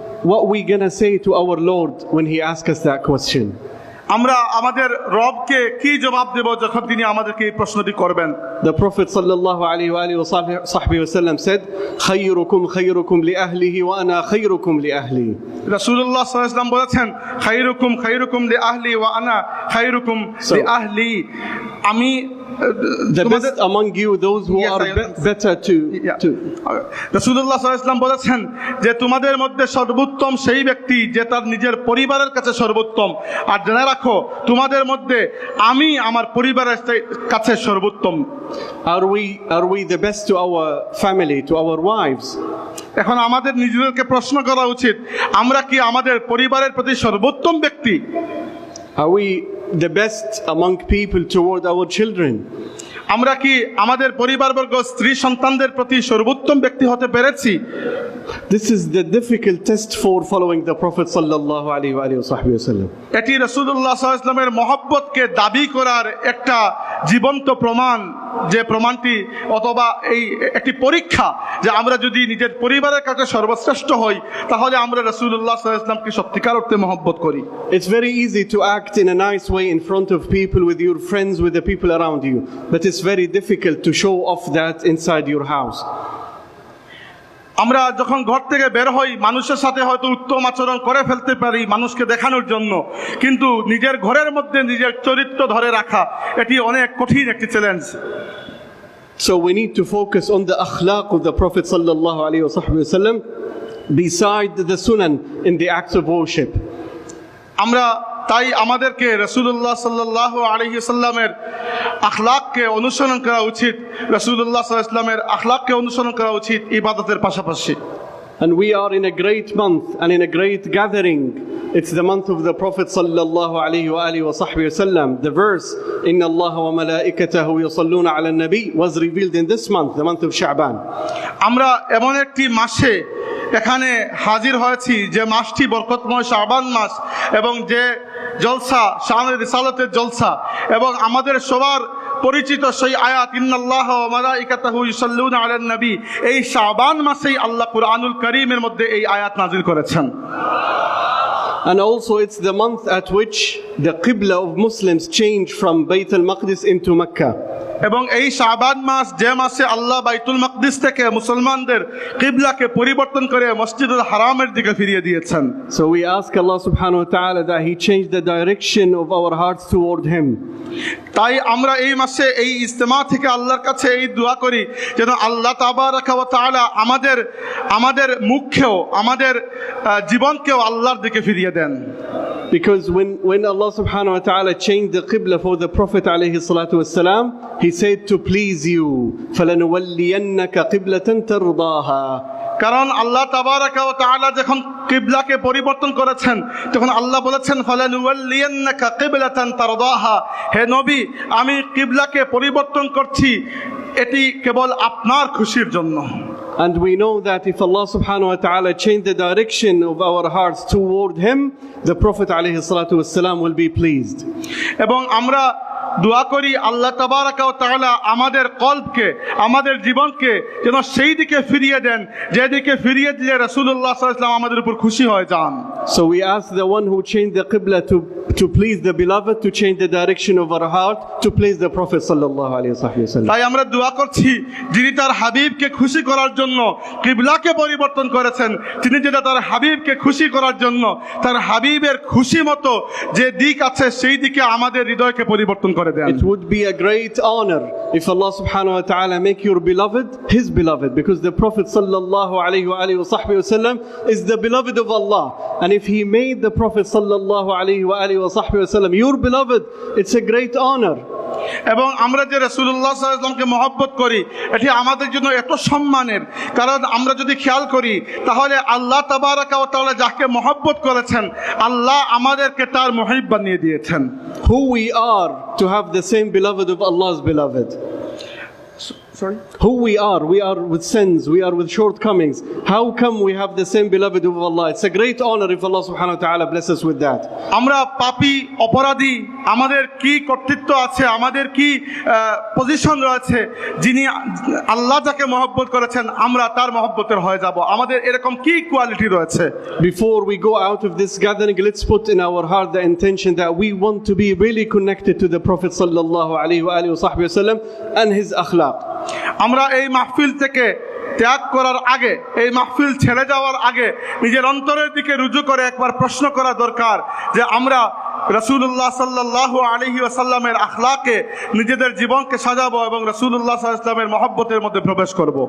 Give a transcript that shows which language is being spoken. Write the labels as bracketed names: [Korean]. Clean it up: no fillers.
[English] What we going to say to our Lord when he asks us that question? [Bangla] আমরা আমাদের রবকে কি জবাব দেব যখন তিনি আমাদেরকে এই প্রশ্নটি করবেন? [English] The Prophet sallallahu alaihi wasallam said, [Arabic] "Khayrukum khayrukum li ahlihi wa ana khayrukum li ahli." [Bangla] রাসূলুল্লাহ সাল্লাল্লাহু আলাইহি ওয়াসাল্লাম বলেছেন, [Arabic] "খায়রুকুম খায়রুকুম লি আহলি ওয়া আনা খায়রুকুম লি আহলি।" [Bangla] আমি [English] the best among you, those who are better to [Bangla] রাসূলুল্লাহ সাল্লাল্লাহু আলাইহি ওয়াসাল্লাম বলেছেন যে তোমাদের মধ্যে সর্বোত্তম সেই ব্যক্তি যে তার নিজের পরিবারের কাছে সর্বোত্তম, আর জেনে রাখো তোমাদের মধ্যে আমি আমার পরিবারের কাছে সর্বোত্তম। [English] Are we the best to our family, to our wives? [Bangla] এখন আমাদের নিজেদেরকে প্রশ্ন করা উচিত, আমরা কি আমাদের পরিবারের প্রতি সর্বোত্তম ব্যক্তি? [English] Are we the best among people toward our children? [Bangla] আমরা কি আমাদের পরিবারবর্গ স্ত্রী সন্তানদের প্রতি সর্বোত্তম ব্যক্তি হতে পেরেছি? [English] This is the difficult test for following the Prophet sallallahu alaihi wasallam. [Bangla] এটি রাসূলুল্লাহ সাল্লাল্লাহু আলাইহি ওয়াসাল্লামের মহব্বতকে দাবি করার একটা জীবন্ত প্রমাণ, যে প্রমাণটি অথবা এই একটি পরীক্ষা যে আমরা যদি নিজের পরিবারের কাছে সর্বশ্রেষ্ঠ হই তাহলে আমরা রাসূলুল্লাহ সাল্লাল্লাহু আলাইহি ওয়াসাল্লামকে সত্যিকার অর্থে মহব্বত করি। [English] It's very easy to act in a nice way in front of people, with your friends, with the people around you, but it's very difficult to show off that inside your house. [Bangla] আমরা যখন ঘর থেকে বের হই মানুষের সাথে হয়তো উত্তম আচরণ করে ফেলতে পারি মানুষকে দেখানোর জন্য, কিন্তু নিজের ঘরের মধ্যে নিজের চরিত্র ধরে রাখা এটি অনেক কঠিন একটি challenge. [English] So we need to focus on the akhlaq of the Prophet sallallahu alaihi wasallam beside the sunan in the acts of worship. [Bangla] আমরা তাই আমাদেরকে রাসূলুল্লাহ সাল্লাল্লাহু আলাইহি ওয়াসাল্লামের আখলাককে অনুসরণ করা উচিত, রাসূলুল্লাহ সাল্লাল্লাহু আলাইহি ওয়াসাল্লামের আখলাককে অনুসরণ করা উচিত ইবাদতের পাশাপাশি। [English] And we are in a great month and in a great gathering. It's the month of the Prophet sallallahu alaihi wasallam. The verse [Arabic] inna Allaha wa malaikatahu yusalluna ala an-nabi [English] was revealed in this month, the month of Sha'ban. [Bangla] আমরা এমন একটি মাসে এখানে হাজির হয়েছি যে মাসটি বরকতময় শাবান মাস, এবং যে জলসা শানে রিসালাতের জলসা, এবং আমাদের সবার পরিচিত সেই আয়াত [Arabic] ইন্নাল্লাহা ওয়া মালাইকাতাহু ইউসাল্লুনা আলান নবী, [Bangla] এই শাবান মাসেই আল্লাহ কুরআনুল কারীমের মধ্যে এই আয়াত নাযিল করেছেন। [English] And also it's the month at which the qibla of Muslims changed from Bayt al-Maqdis into Mecca. [Bangla] এবং এই শাবান মাস যে মাসে আল্লাহ বাইতুল মাকদিস থেকে মুসলমানদের কিবলাকে পরিবর্তন করে মসজিদুল হারামের দিকে ফিরিয়ে দিয়েছেন। [English] So we ask Allah subhanahu wa ta'ala that He changed the direction of our hearts toward Him. [Bangla] তাই আমরা এই মাসে এই ইজতেমা থেকে আল্লাহর কাছে এই দোয়া করি যেন আল্লাহ তাবারাকা ওয়া তাআলা আমাদের মুখকেও আমাদের জীবনকেও আল্লাহর দিকে ফিরিয়ে দেন। [English] Because when Allah subhanahu wa ta'ala changed the qibla for the Prophet alayhi salatu wassalam, He said to please you, [Arabic] فَلَنُوَلِّيَنَّكَ قِبْلَةً تَرْضَاهَا. [Bangla] কারণ আল্লাহ তাবারাকা ওয়া তাআলা যখন কিবলাকে পরিবর্তন করেছেন তখন আল্লাহ বলেছেন [Arabic] ফালানুওয়াল্লিয়ান্নাকা কিবলাতান তারদাহা, [Bangla] হে নবী আমি কিবলাকে পরিবর্তন করছি এটি কেবল আপনার খুশির জন্য। [English] And we know that if Allah subhanahu wa ta'ala changed the direction of our hearts toward Him, the Prophet alayhi salatu wassalam will be pleased. [Bangla] এবং আমরা দোয়া করি আল্লাহ তাবারাকা ওয়া তাআলা আমাদের কলবকে আমাদের জীবনকে যেন সেই দিকে ফিরিয়ে দেন যেদিকে ফিরিয়ে দিলে রাসূলুল্লাহ সাল্লাল্লাহু আলাইহি ওয়াসাল্লাম আমাদের উপর খুশি হয়ে যান। [English] So we ask the one who changed the qibla to please the beloved to change the direction of our heart to please the Prophet sallallahu alaihi wasallam. [Bangla] তাই আমরা দোয়া করছি যিনি তার হাবিবকে খুশি করার জন্য কিবলাকে পরিবর্তন করেছেন, তিনি যেটা তার হাবিবকে খুশি করার জন্য তার হাবিবের খুশি মতো যে দিক আছে সেই দিকে আমাদের হৃদয়কে পরিবর্তন করে দেন। [English] It would be a great honor if Allah subhanahu wa ta'ala make your beloved His beloved, because the Prophet sallallahu alaihi wasallam is the beloved of Allah, and if He made the Prophet sallallahu alaihi wasallam your beloved, it's a great honor. [Bangla] এবং আমরা যে রাসূলুল্লাহ সাল্লাল্লাহু আলাইহি ওয়াসাল্লামকে মহব্বত করি এটি আমাদের জন্য এত সম্মানের, কারণ আমরা যদি খেয়াল করি তাহলে আল্লাহ তাবারাকা ওয়া তাআলা যাকে মহব্বত করেছেন আল্লাহ আমাদেরকে তার মুহিব বানিয়ে দিয়েছেন। [English] Who we are to have the same beloved of Allah's beloved. Sorry? Who we are with sins, we are with shortcomings. How come we have the same beloved of Allah? It's a great honor if Allah subhanahu wa ta'ala bless us with that. [Bangla] আমরা পাপী অপরাধী, আমাদের কি কর্তৃত্ব আছে, আমাদের কি position রয়েছে, যিনি আল্লাহ যাকে মহব্বত করেছেন আমরা তার মহব্বতের হয়ে যাব, আমাদের এরকম কি কোয়ালিটি রয়েছে। [English] Before we go out of this gathering, let's put in our heart the intention that we want to be really connected to the Prophet sallallahu alaihi wasallam and his akhlaq. [Bangla] আমরা এই মাহফিল থেকে ত্যাগ করার আগে, এই মাহফিল ছেড়ে যাওয়ার আগে নিজের অন্তরের দিকে রুজু করে একবার প্রশ্ন করা দরকার যে আমরা রাসূলুল্লাহ সাল্লাল্লাহু আলাইহি ওয়াসাল্লামের আখলাকে নিজেদের জীবনকে সাজাবো এবং রাসূলুল্লাহ সাল্লাল্লাহু আলাইহি ওয়াসাল্লামের মহব্বতের মধ্যে প্রবেশ করব।